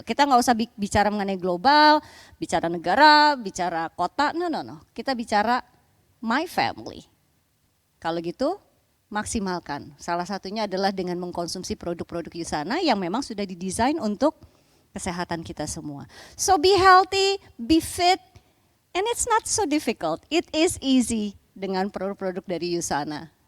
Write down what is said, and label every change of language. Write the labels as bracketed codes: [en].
[id] Kita nggak usah bicara mengenai global, bicara negara, bicara kota, [en] no. [id] Kita bicara [en] my family. [id] Kalau gitu, maksimalkan. Salah satunya adalah dengan mengkonsumsi produk-produk Usana yang memang sudah didesain untuk kesehatan kita semua. [en] So be healthy, be fit, and it's not so difficult. It is easy [id] dengan produk-produk dari Usana.